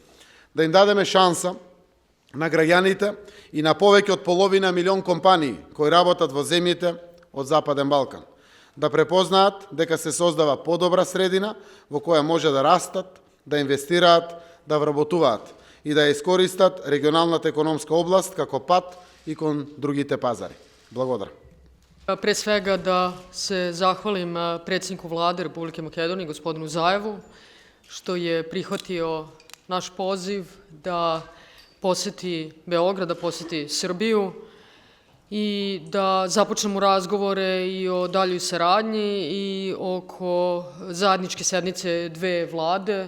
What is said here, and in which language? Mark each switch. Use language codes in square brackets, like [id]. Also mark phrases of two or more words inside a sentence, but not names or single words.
[mk] Да им дадеме шанса на граѓаните и на повеќе од половина милион компании кои работат во земјите од Западен Балкан, да препознаат дека се создава подобра средина во која може да растат, да инвестираат, да вработуваат и да искористат регионалната економска област како пат и кон другите пазари. Благодарам. [sr] Pre svega da se zahvalim predsjedniku Vlade Republike Makedonije, gospodinu Zajevu, što je prihvatio naš poziv da poseti Beograd, da poseti Srbiju i da započnemo razgovore i o daljoj saradnji i oko zajedničke sednice dve vlade.